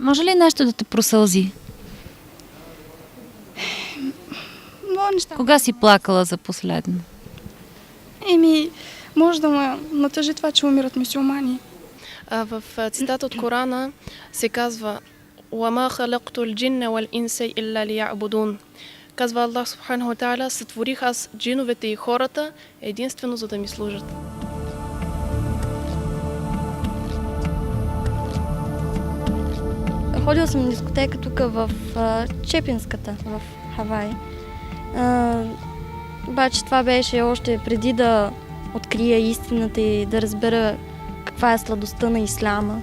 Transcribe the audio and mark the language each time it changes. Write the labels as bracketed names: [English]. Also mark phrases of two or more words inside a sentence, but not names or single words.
[Bulgarian] Може ли нещо да те просълзи? Кога си плакала за последно? Може да ме натъжи това, че умират мюсюлмани. В цитата от Корана се казва [Arabic] وَمَا خَلَقْتُ الْجِنَّ وَالْإِنسَ إِلَّا لِيَعْبُدُونَ. [Bulgarian] Казва Аллах [Arabic] سبحانه وتعالى, [Bulgarian] сътворих аз джиновете и хората единствено за да ми служат. Ходила съм на дискотека тук в Чепинската, в Хавай. Обаче това беше още преди да открия истината и да разбера каква е сладостта на исляма.